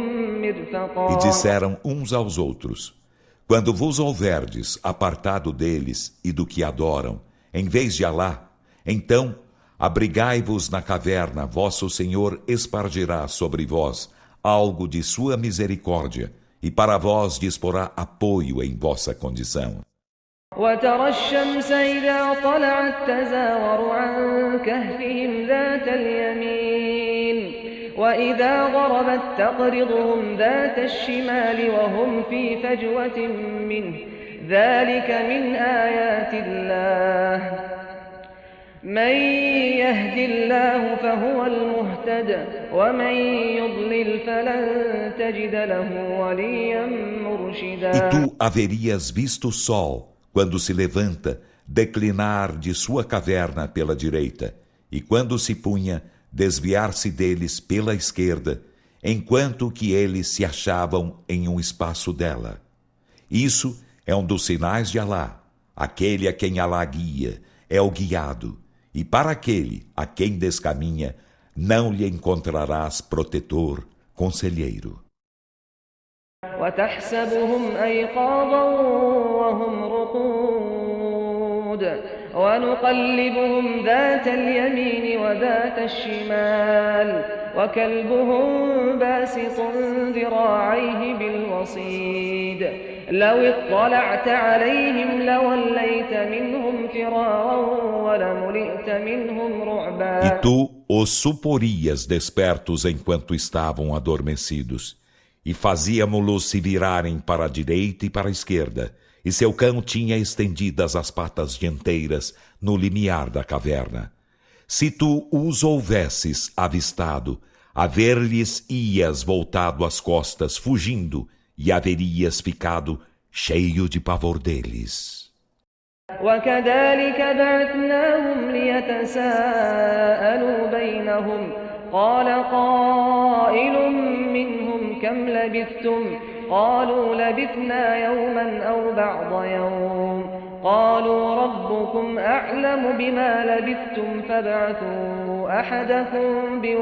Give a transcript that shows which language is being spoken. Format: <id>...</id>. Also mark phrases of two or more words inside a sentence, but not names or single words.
<ar>E مرفقا.</ar> <pt>disseram uns aos outros: Quando vos houverdes apartado deles e do que adoram, em vez de Alá, então abrigai-vos na caverna, vosso Senhor espargirá sobre vós algo de sua misericórdia, e para vós disporá apoio em vossa condição.</pt> <ar>وترى الشمس إذا طلعت تزاور عن كهفهم ذات اليمين وإذا غربت تقرضهم ذات الشمال وهم في فجوة منه ذلك من آيات الله من يهد الله فهو المهتد ومن يضلل فلن تجد له وليا مرشدا.</ar> <pt>E tu haverias visto o sol, quando se levanta, declinar de sua caverna pela direita, e quando se punha, desviar-se deles pela esquerda, enquanto que eles se achavam em um espaço dela. Isso é um dos sinais de Alá. Aquele a quem Alá guia é o guiado, e para aquele a quem descaminha, não lhe encontrarás protetor, conselheiro.</pt> <ar>وتحسبهم أيقاظا وهم رقود ونقلبهم ذات اليمين وذات الشمال وكلبهم باسط ذراعيه بالوصيد لو اطلعت عليهم لوليت منهم فرارا ولملئت منهم رعبا.</ar> <pt>E tu os suporias despertos enquanto estavam adormecidos, e fazíamo-los se virarem para a direita e para a esquerda, e seu cão tinha estendidas as patas dianteiras no limiar da caverna. Se tu os houvesses avistado, a ver-lhes ias voltado as costas, fugindo, e haverias ficado cheio de pavor deles.</pt> <ar>وكذلك بعثناهم ليتساءلوا بينهم قال قائل منهم كم لبثتم قالوا لبثنا يوما أو بعض يوم قالوا ربكم أعلم بما لبثتم فابعثوا أحدكم</ar>